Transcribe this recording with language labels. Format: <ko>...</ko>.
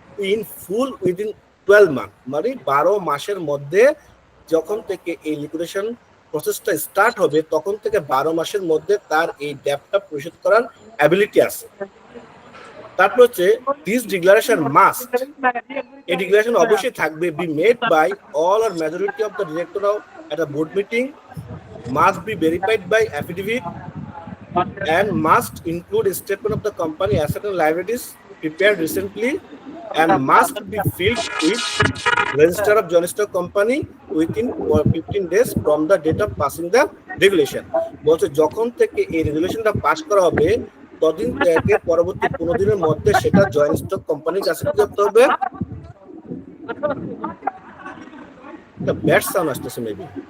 <en>in full within 12 months,</en> <bn>মানে 12 মাসের মধ্যে যখন থেকে এই লিকুইডেশন প্রসেসটা স্টার্ট হবে তখন থেকে 12 মাসের মধ্যে তার এই ডেপ্টটা পরিশোধ করার অ্যাবিলিটি আছে।</bn> <en>তারপর হচ্ছে this declaration must,</en> <bn>এই ডিক্লারেশন অবশ্যই থাকবে</bn> <en>Be made by all or majority of the director at a board meeting, must be verified by affidavit and must include a statement of the company asset and liabilities prepared recently and must be filled with register of joint stock company within 15 days from the date of passing the regulation।</en> <bn>বলছে যখন থেকে এই রেগুলেশনটা pass করা হবে ততদিন থেকে পরবর্তী 15 দিনের মধ্যে সেটা জয়েন্ট স্টক কোম্পানির কাছে করতে হবে। একটা ব্যাড সাউন্ড আসতেছে মেবি।</bn>